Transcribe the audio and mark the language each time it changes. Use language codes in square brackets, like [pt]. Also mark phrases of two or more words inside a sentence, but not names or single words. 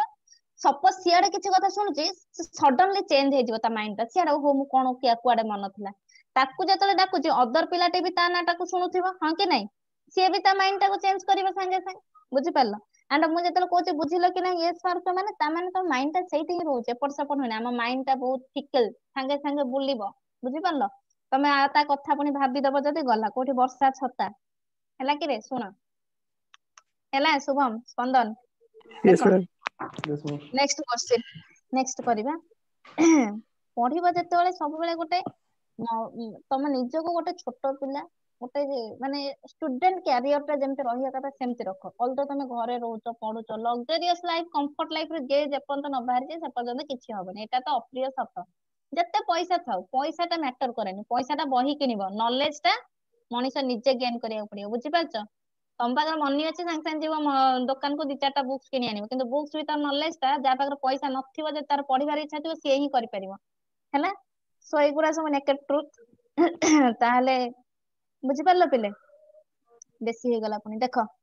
[or] ସପୋଜ ସିଆଡେ କିଛି କଥା ଶୁଣୁଛି [en] suddenly change [or] ହେଇଯିବ ତା ମାଇଣ୍ଡ ଟା ସିଆଡେ ହଉ ମୁଁ କଣ କୁଆଡେ ମନ ଥିଲା ତାକୁ ଯେତେବେଳେ ଡାକୁଛି ଅଦର ପିଲାଟେ ବି ତା ନାଁଟାକୁ ଶୁଣୁଥିବ ହଁ କି ନାଇଁ ସିଏ ବି ତା ମାଇଣ୍ଡ ଟାକୁ ଚେଞ୍ଜ କରିବ ସାଙ୍ଗେ ସାଙ୍ଗେ ବୁଝିପାରିଲ ଆଣ୍ଡ ମୁଁ ଯେତେବେଳେ କହୁଛି ବୁଝିଲ କି ନାଇଁ ୟେସ୍ ମାରୁଛ ମାନେ ତା ମାନେ ତମ ମାଇଣ୍ଡ ଟା ସେଇଠି ହିଁ ରହୁଛି ଏପଟ ସେପଟ ହୁଏନି ଆମ ମାଇଣ୍ଡ ଟା ବହୁତ ଫିକଲ ସାଙ୍ଗେ ସାଙ୍ଗେ ବୁଲିବ ବୁଝିପାରିଲ ତମେ ତା କଥା ପୁଣି ଭାବିଦବ ଯଦି ଗଲା କୋଉଠି ବର୍ଷା ଛତା ହେଲା କି ରେ ଶୁଣ ହେଲା ଶୁଭମ ସ୍ପନ୍ଦନ [en] Yes, [or] ଦେଖ [en] ma'am. Yes, ma'am. next question next [or] କରିବା ପଢିବ ଯେତେବେଳେ ସବୁବେଳେ ଗୋଟେ ତମ ନିଜକୁ ଗୋଟେ ଛୋଟ ପିଲା ଗୋଟେ ମାନେ [en] student career [or] ଟା ଯେମିତି ରହିବା କଥା ସେମିତି ରଖ ଅଲଗା ତମେ ଘରେ ରହୁଛ ପଢୁଛ [en] luxurious life comfort life [or] ରେ ଯେପର୍ଯ୍ୟନ୍ତ ନ ବାହାରିଛି ସେ ପର୍ଯ୍ୟନ୍ତ କିଛି ହବନି ଏଇଟା ତ ଅପ୍ରିୟ ସତ ଯେତେ ପଇସା ଥାଉ ପଇସା ଟା ମ୍ୟାଟର କରେନି ପଇସା ଟା ବହି କିଣିବ ନଲେଜ ଟା ମଣିଷ ନିଜେ ଗେନ୍ କରିବାକୁ ପଡିବ ବୁଝିପାରୁଛ ତମ ପାଖରେ ମନି ଅଛି ସାଙ୍ଗେ ସାଙ୍ଗେ ଯିବ ଦୋକାନକୁ ଦି ଚାରିଟା ବୁକ୍ସ କିଣି ଆଣିବ କିନ୍ତୁ ବୁକ୍ସ ଭିତର ନଲେଜ ଟା ଯାହା ପାଖରେ ପଇସା ନଥିବ ଯେ ତାର ପଢିବାର ଇଚ୍ଛା ଥିବ ସିଏ ହିଁ କରିପାରିବ ହେଲା ସୋ ଏଇଗୁଡା ସବୁ [en] naked truth [or] ତାହେଲେ ବୁଝିପାରିଲ ପିଲେ ବେଶୀ ହେଇଗଲା ପୁଣି ଦେଖ